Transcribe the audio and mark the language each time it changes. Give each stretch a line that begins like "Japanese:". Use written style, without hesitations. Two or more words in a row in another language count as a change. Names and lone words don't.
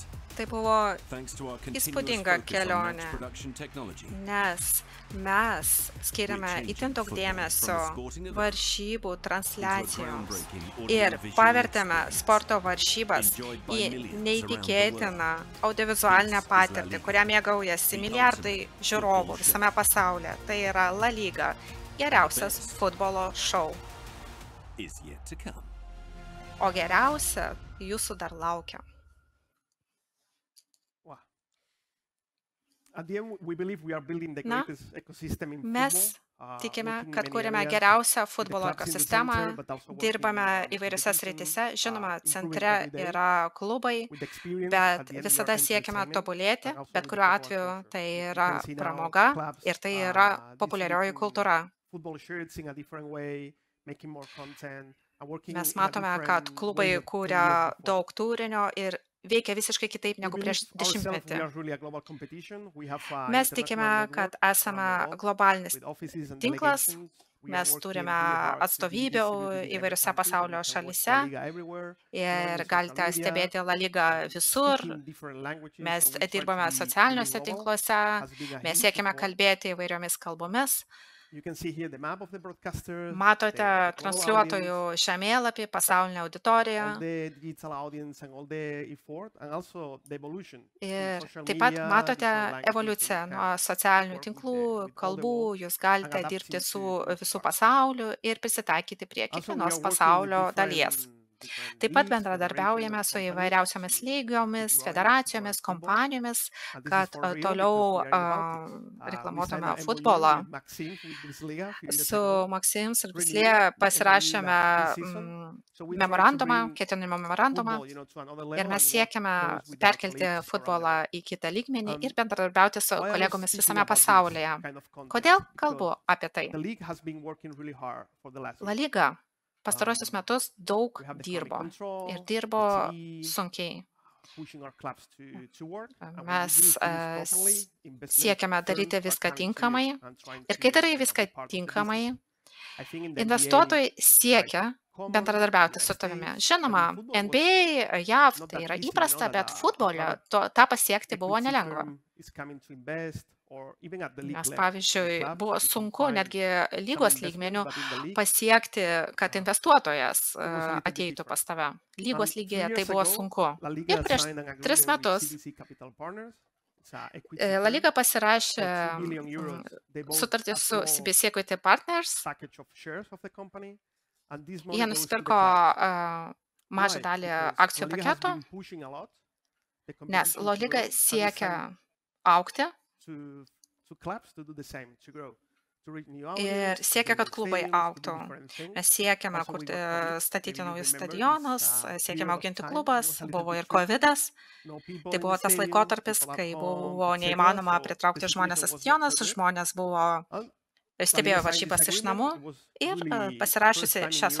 Lithuanian: Tai buvo,
English: Thanks to our continuous
Lithuanian: Įspūdinga
English: focus on
Lithuanian: kelionė.
English: match production technology.
Lithuanian: nes mes skiriame itin daug dėmesio varžybų transliacijoms ir pavertėme sporto varžybas į neįtikėtiną audiovizualinę patirtį, kurią mėgaujasi milijardai žiūrovų visame pasaulyje. Tai yra La Liga, geriausias futbolo šou.
English: Is yet to come.
Lithuanian: O geriausia jūsų dar laukia.
English: Wow. At the end, we believe we are building the
Lithuanian: Na,
English: greatest ecosystem in
Lithuanian: mes
English: football.
Lithuanian: tikime,
English: Working in
Lithuanian: kad
English: many
Lithuanian: kūrėme
English: areas,
Lithuanian: geriausią
English: with the
Lithuanian: futbolo
English: clubs in the
Lithuanian: ekosistemą,
English: center, but also working
Lithuanian: dirbame
English: with the
Lithuanian: įvairiose
English: division,
Lithuanian: srityse. Žinoma,
English: improving
Lithuanian: centre
English: every day
Lithuanian: yra klubai,
English: with experience.
Lithuanian: bet
English: At the end, we are
Lithuanian: visada siekime
English: entertainment,
Lithuanian: tobulėti,
English: and also
Lithuanian: bet
English: with the
Lithuanian: kuriuo
English: football
Lithuanian: atveju
English: culture.
Lithuanian: tai
English: You
Lithuanian: yra
English: can see now
Lithuanian: pramoga
English: clubs,
Lithuanian: ir tai yra populiarioji
English: distributing
Lithuanian: kultūra.
English: football shirts in a different way, making more content, and working
Lithuanian: Mes
English: in a
Lithuanian: matome, kad
English: different
Lithuanian: klubai
English: way than 10
Lithuanian: kūrė
English: years before.
Lithuanian: daug turinio ir veikia visiškai kitaip
English: We
Lithuanian: negu
English: believe
Lithuanian: prieš
English: ourselves we
Lithuanian: dešimtmetį.
English: are really a global competition. We have an
Lithuanian: Mes
English: international
Lithuanian: tikime,
English: network
Lithuanian: kad
English: around
Lithuanian: esame
English: the world
Lithuanian: globalinis
English: with offices and
Lithuanian: tinklas.
English: delegations. We are
Lithuanian: Mes
English: working
Lithuanian: turime
English: really hard to be
Lithuanian: atstovybių
English: distributed in every
Lithuanian: įvairiose
English: country.
Lithuanian: pasaulio
English: You can watch
Lithuanian: šalyse
English: La Liga everywhere, join
Lithuanian: ir
English: the social
Lithuanian: galite
English: media,
Lithuanian: stebėti La Ligą visur.
English: speaking different languages.
Lithuanian: Mes
English: So we try to
Lithuanian: dirbame
English: be really
Lithuanian: socialiniuose
English: global,
Lithuanian: tinkluose,
English: has been a
Lithuanian: mes
English: huge
Lithuanian: siekime
English: support.
Lithuanian: kalbėti įvairiomis kalbomis.
English: You can see here the map of the broadcasters,
Lithuanian: Matote
English: the global
Lithuanian: transliuotojų
English: audience,
Lithuanian: žemėlapį, pasaulinę auditoriją.
English: all the digital audience and all the effort, and also the evolution through
Lithuanian: Ir
English: social
Lithuanian: taip pat
English: media,
Lithuanian: matote
English: different languages, so
Lithuanian: evoliuciją
English: you
Lithuanian: nuo
English: can
Lithuanian: socialinių
English: work
Lithuanian: tinklų,
English: with all the
Lithuanian: kalbų,
English: world
Lithuanian: jūs
English: and
Lithuanian: galite
English: adapting
Lithuanian: dirbti su
English: to this
Lithuanian: visų
English: part.
Lithuanian: pasauliu ir prisitaikyti prie
English: Also, we are
Lithuanian: kiekvienos
English: working with
Lithuanian: pasaulio dalies.
English: different
Lithuanian: Taip pat
English: leagues,
Lithuanian: bendradarbiaujame
English: federations,
Lithuanian: su
English: and
Lithuanian: įvairiausiomis
English: companies to
Lithuanian: lygiomis,
English: keep growing
Lithuanian: federacijomis,
English: football.
Lithuanian: kompanijomis,
English: And this is
Lithuanian: kad
English: for real
Lithuanian: toliau
English: because we are about it. We signed
Lithuanian: reklamuotume
English: an MOU
Lithuanian: futbolą.
English: with Maxim, with Bundesliga a few years
Lithuanian: Su
English: ago.
Lithuanian: Maksims ir
English: Renew
Lithuanian: Bislė
English: the MOU
Lithuanian: pasirašėme
English: this season. So we try to
Lithuanian: memorandumą,
English: bring
Lithuanian: ketinimo memorandumą
English: football, to another
Lithuanian: ir
English: level
Lithuanian: mes
English: and work
Lithuanian: siekiame
English: close with our
Lithuanian: perkelti
English: colleagues around the
Lithuanian: futbolą
English: world.
Lithuanian: į kitą lygmenį ir Um, bendradarbiauti su
English: Why I was
Lithuanian: kolegomis
English: speaking
Lithuanian: visame
English: about this
Lithuanian: pasaulyje.
English: kind of context?
Lithuanian: Kodėl
English: Because
Lithuanian: kalbu apie tai?
English: the league has been working really hard for the last
Lithuanian: La
English: years.
Lithuanian: Liga pastarosius metus daug
English: We have the
Lithuanian: dirbo
English: economic control,
Lithuanian: ir
English: the
Lithuanian: dirbo
English: TV,
Lithuanian: sunkiai.
English: pushing our clubs to work. And when we
Lithuanian: Mes
English: do things properly, investment
Lithuanian: siekiame daryti
English: firms are
Lithuanian: viską
English: coming to
Lithuanian: tinkamai
English: you and trying
Lithuanian: ir
English: to,
Lithuanian: kai darai
English: be
Lithuanian: viską
English: part of the
Lithuanian: tinkamai,
English: business. I think in the NBA,
Lithuanian: investuotojai siekia
English: common
Lithuanian: bendradarbiauti
English: in
Lithuanian: su
English: the
Lithuanian: tavimi.
English: States,
Lithuanian: Žinoma,
English: but in football was
Lithuanian: NBA, JAV
English: not
Lithuanian: tai
English: that
Lithuanian: yra
English: easy,
Lithuanian: įprasta,
English: that
Lithuanian: bet
English: a
Lithuanian: futbole
English: private
Lithuanian: tą pasiekti buvo
English: equity
Lithuanian: nelengva.
English: firm is coming to invest, or even at the league
Lithuanian: Nes,
English: level.
Lithuanian: pavyzdžiui,
English: In clubs,
Lithuanian: buvo
English: you can
Lithuanian: sunku
English: find
Lithuanian: netgi
English: some
Lithuanian: lygos
English: investment,
Lithuanian: lygmenių
English: but in the league,
Lithuanian: pasiekti, kad investuotojas
English: it was a little bit
Lithuanian: ateitų
English: different.
Lithuanian: pas tave. Lygos
English: 2
Lithuanian: lygyje tai
English: years
Lithuanian: buvo
English: ago,
Lithuanian: sunku.
English: La Liga
Lithuanian: Ir prieš
English: signed an
Lithuanian: 3
English: agreement with
Lithuanian: metus
English: CVC Capital Partners. It's a equity
Lithuanian: La
English: firm
Lithuanian: Liga pasirašė
English: for 2 billion euros. They bought
Lithuanian: sutartį
English: a
Lithuanian: su
English: small
Lithuanian: CBC Equity Partners.
English: package of shares of the company, and this money
Lithuanian: Jie
English: goes to the
Lithuanian: nusipirko
English: clubs.
Lithuanian: mažą
English: Why?
Lithuanian: dalį
English: Because
Lithuanian: akcijų
English: La Liga has
Lithuanian: paketo,
English: been pushing a lot the
Lithuanian: nes
English: competition
Lithuanian: La
English: to
Lithuanian: Liga
English: grow, and it's
Lithuanian: siekia
English: time
Lithuanian: aukti
English: to clubs to do the same, to grow, to reach new
Lithuanian: ir
English: audience, to
Lithuanian: siekia,
English: build
Lithuanian: kad
English: new
Lithuanian: klubai
English: stadiums, to do
Lithuanian: auktų.
English: different things.
Lithuanian: Mes siekiame
English: Also, we
Lithuanian: kurti,
English: got COVID.
Lithuanian: statyti
English: Maybe you
Lithuanian: naujus
English: remember
Lithuanian: stadionus,
English: this
Lithuanian: siekiame
English: period of
Lithuanian: auginti
English: time. It
Lithuanian: klubas,
English: was a little
Lithuanian: buvo
English: bit
Lithuanian: ir
English: tricky.
Lithuanian: COVIDas.
English: No people
Lithuanian: Tai
English: in
Lithuanian: buvo
English: the
Lithuanian: tas
English: stadium,
Lithuanian: laikotarpis,
English: people at
Lithuanian: kai
English: home,
Lithuanian: buvo
English: etc.
Lithuanian: neįmanoma
English: So
Lithuanian: pritraukti
English: the
Lithuanian: žmonės į
English: situation was not
Lithuanian: stadioną,
English: so good.
Lithuanian: žmonės buvo
English: And
Lithuanian: stebėjo
English: La Liga signed
Lithuanian: varžybas
English: this
Lithuanian: iš
English: agreement.
Lithuanian: namų
English: It was
Lithuanian: ir
English: really
Lithuanian: pasirašiusi
English: first time in
Lithuanian: šią
English: Europe